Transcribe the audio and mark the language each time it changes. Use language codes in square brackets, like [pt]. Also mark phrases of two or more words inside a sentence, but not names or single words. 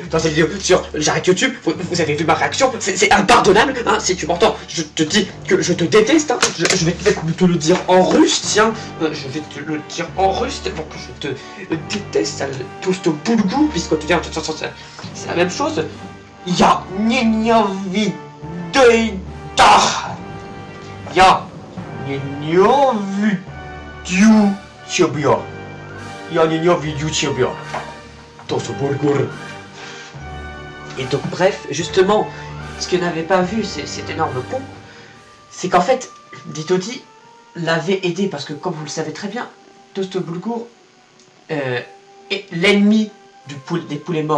[fr] Dans cette vidéo sur J'arrête YouTube, vous avez vu ma réaction, c'est impardonnable, hein, si tu m'entends. Je te dis que je te déteste, hein. Je vais te le dire en russe, tiens. Je vais te le dire en russe, tellement que je te déteste, tout ce boulgou, puisque tu viens, c'est la même chose. [ru] Я ненавижу тебя. Я ненавижу тебя. Я ненавижу тебя. [fr] Dans ce boulgour. Et donc bref, justement, ce que n'avait pas vu cet énorme con, c'est qu'en fait, Ditoti l'avait aidé, parce que comme vous le savez très bien, Tosto Boulgour est l'ennemi des poulets morts.